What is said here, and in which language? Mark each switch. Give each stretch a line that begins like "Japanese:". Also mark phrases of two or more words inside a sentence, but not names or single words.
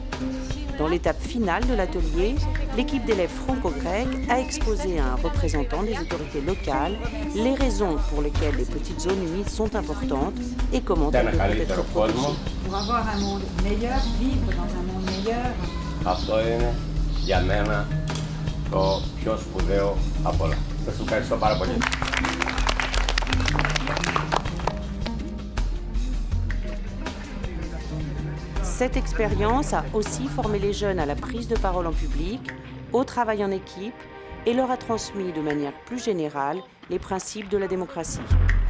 French: Dans l'étape finale de l'atelier, l'équipe d'élèves franco-grecs a exposé à un représentant des autorités locales les raisons pour lesquelles les petites zones humides sont importantes et comment elles devraient être protégées. Pour avoir un monde meilleur, vivre dans un monde meilleur.
Greek: Αυτό είναι για μένα το πιο σπουδαίο από όλα. Σας ευχαριστώ πάρα πολύ.
French: Cette expérience a aussi formé les jeunes à la prise de parole en public, au travail en équipe et leur a transmis de manière plus générale les principes de la démocratie.